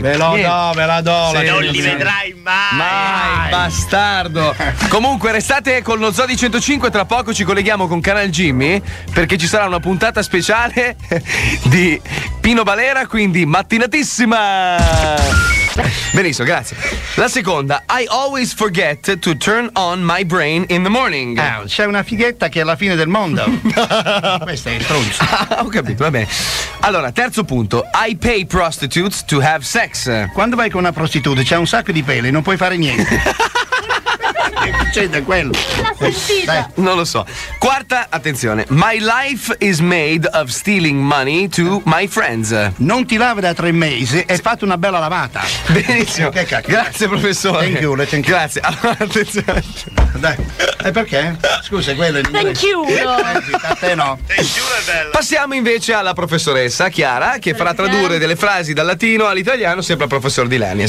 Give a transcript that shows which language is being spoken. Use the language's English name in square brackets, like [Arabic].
[Italian] Ve lo do, ve la do. Sì, non li vedrai mai. Mai, bastardo. Comunque, restate con lo Zoo di 105. Tra poco ci colleghiamo con Canal Jimmy. Perché ci sarà una puntata speciale di Pino Balera. Quindi, mattinatissima. Benissimo, grazie. La seconda, [English] I always forget to turn on my brain in the morning. [Italian] Ah, c'è una fighetta che è la fine del mondo. Questa è stronza. Ho capito, va bene. Allora, terzo punto, [English] I pay prostitutes to have sex. [Italian] Quando vai con una prostituta c'è un sacco di pelle, non puoi fare niente. Che succede quello? La sentita. Non lo so. Quarta, attenzione. [English] My life is made of stealing money to my friends. [Italian] Non ti lavi da 3 mesi e fate una bella lavata. Benissimo. Che cacchio. Grazie, professore. [English] Thank you, le thank you. [Italian] Grazie. Allora, attenzione. Dai. E perché? Scusa, quello è il [English] mio. Thank you. [Italian] A te no. [English] Thank you, [Italian] è bella. Passiamo invece alla professoressa Chiara, che farà tradurre delle frasi dal latino all'italiano, sempre al professor di Lenny.